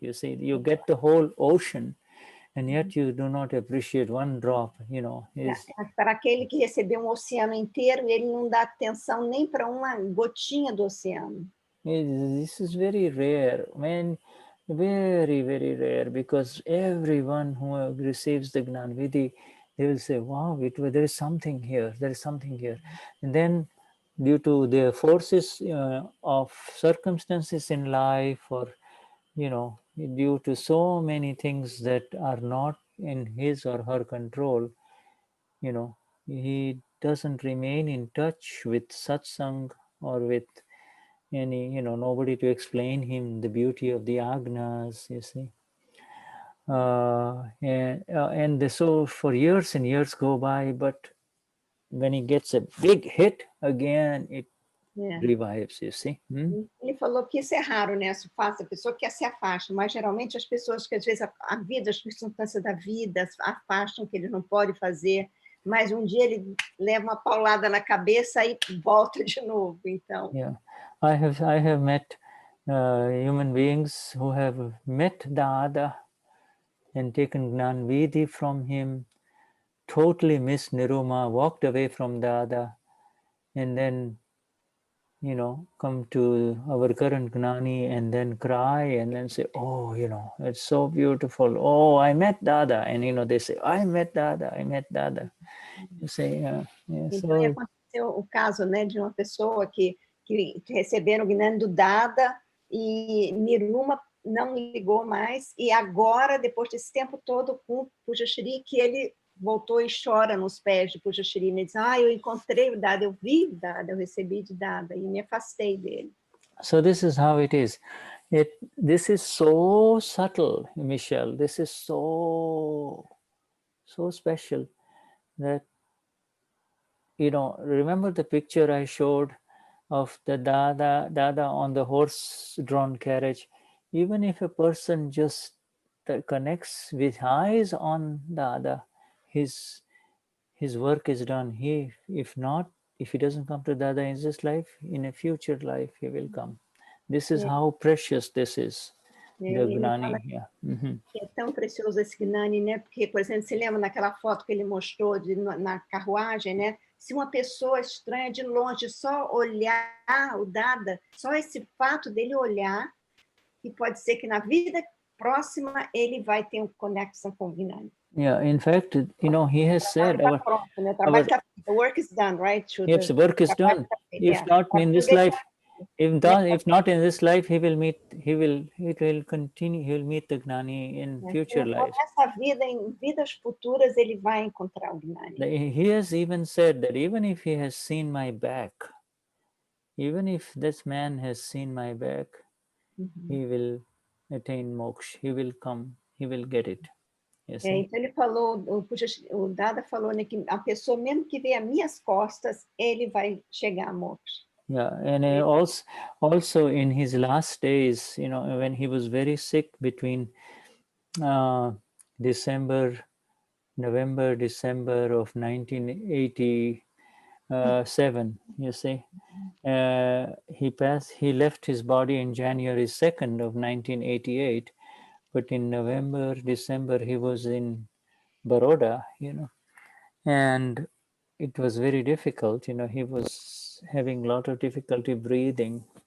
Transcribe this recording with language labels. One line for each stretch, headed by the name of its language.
English: You see, you get the whole ocean, and yet you do not appreciate one drop. You know,
Portuguese: para aquele que recebeu um oceano inteiro, ele não dá atenção nem para uma gotinha do oceano.
English: This is very rare, man. Very, very rare, because everyone who receives the Gnana Vidhi, they will say, wow, there is something here, there is something here. And then due to the forces of circumstances in life, or, due to so many things that are not in his or her control, he doesn't remain in touch with satsang or with any, nobody to explain him the beauty of the agnas, you see. And so for years and years go by, but when he gets a big hit again, it revives, you see.
Portuguese: Ele falou que isso é raro, né? A pessoa que se afasta, mas geralmente as pessoas que às vezes a vida, as circunstâncias da vida afastam que ele não pode fazer, mas um dia ele leva uma paulada na cabeça e volta de novo, então.
English: Yeah, I have met human beings who have met Dada and taken Gnan Vidhi from him, totally missed Niruma, walked away from Dada, and then, come to our current Gnani and then cry and then say, oh, it's so beautiful. Oh, I met Dada. And, they say, I met Dada, I met Dada. You say,
Portuguese: Então, aconteceu o caso, né, de uma pessoa que receberam o Gnani do Dada e Niruma não ligou mais, e agora, depois desse tempo todo com o Pujashri, que ele voltou e chora nos pés de Pujashri, e diz, eu encontrei o Dada, eu vi o Dada, eu recebi de Dada, e me afastei dele.
English: So this is how it is. This is so subtle, Michelle. This is so special that, remember the picture I showed of the Dada on the horse-drawn carriage? Even if a person just connects with eyes on Dada, his work is done. If he doesn't come to Dada in this life, in a future life he will come. This is how precious this is. The Gnani.
Portuguese: É tão precioso esse Gnani, né? Porque, por exemplo, você lembra naquela foto que ele mostrou na carruagem, né? Se uma pessoa estranha de longe só olhar o Dada, só esse fato dele olhar, e pode ser que na vida próxima ele vai ter uma conexão com o Gnani.
English: Yeah, in fact, he has said the work is done, right? Yes, the work is done. If not in this life, if not in this life, he will meet the Gnani in future lives.
Portuguese: Nessa vida, em vidas futuras, ele vai encontrar o Gnani.
English: He has even said that even if he has seen my back, even if this man has seen my back, he will attain moksha. He will come. He will get it.
Portuguese: Então ele falou, o Dada falou, né, que a pessoa mesmo que vê as minhas costas, ele vai chegar a moksha.
English: Yeah, and also in his last days, when he was very sick between November, December of 1980, 7, you see. He left his body in January 2nd of 1988, but in November, December, he was in Baroda, and it was very difficult, he was having a lot of difficulty breathing.